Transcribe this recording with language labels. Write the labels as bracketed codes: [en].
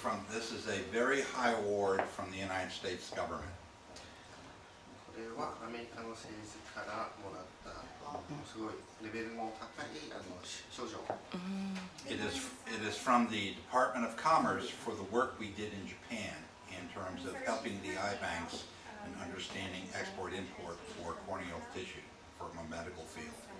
[en] This is a very high award from the United States government. [ja] これはアメリカの政治からもらったすごいレベルの高い賞状。 [en] It is from the Department of Commerce for the work we did in Japan in terms of helping the eye banks in understanding export-import for corneal tissue from a medical field.